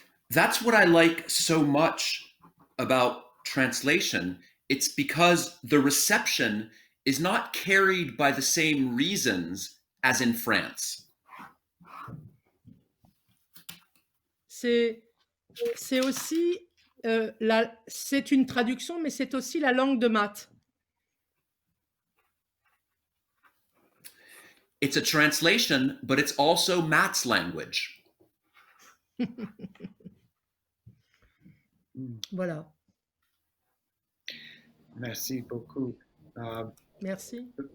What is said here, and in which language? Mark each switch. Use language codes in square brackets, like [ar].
[en] That's what I like so much about translation. It's because the reception is not carried by the same reasons as in France. [fr] C'est aussi c'est une traduction, mais c'est aussi la langue de Matt. [en] It's a translation, but it's also Matt's language. [fr] Voilà. Merci beaucoup. Merci.